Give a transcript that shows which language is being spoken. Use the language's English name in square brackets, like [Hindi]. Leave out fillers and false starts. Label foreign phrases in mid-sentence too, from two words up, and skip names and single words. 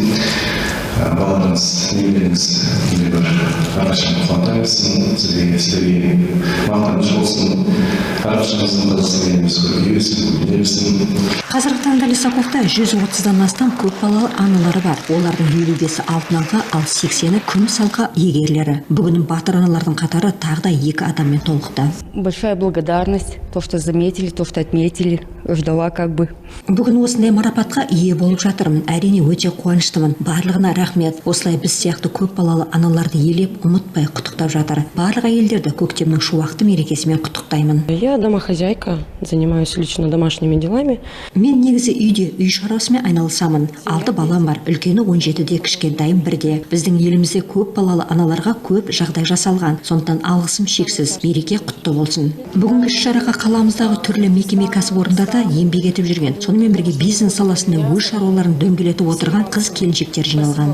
[Kazakh] Балаларыңыз, немереңіз бір әрқашан қуанта берсін, сіздерге мақтаныш болсын, әрқашаныңыздың қазақстан еліміз көркейе берсін, көбейе берсін. Қазіргі таңда Лисаковта 130-дан астам көп балалы аналары бар. Олардың 55-і алтын алқа, ал 80-і күміс алқа иегерлері. Бүгін батыр аналардың қатары тағы да 2 адаммен толықты. [Russian] Большая благодарность, то, что заметили, то, что отметили, ждала как бы. [Kazakh] Бүгін осындай марапатқа ие болып жатырмын. Әрине өте қуаныштымын. Барлығына рахмет. Осылай біз сияқты көп балалы аналарды елеп, ұмытпай құттықтап жатыр. Барлық әйелдерді көктемнің шуақты мерекесімен құттықтаймын. [Russian] Я домохозяйка, занимаюсь лично домашними делами. [Kazakh] Мен негізі үйде үй шаруасымен айналысамын. 6 балам бар. Үлкені 17-де, кішкентайым 1-де. Біздің елімізде көп балалы аналарға көп жағдай жасалған. Сондықтан алғысым шексіз. Мереке құтты болсын. Бүгінгі іс-шараға қаламыздағы түрлі мекеме кәсіпорындарда еңбек етіп жүрген, сонымен бірге бизнес саласында өз шаруаларын дөңгелетіп отырған қыз-келіншектер жиналған.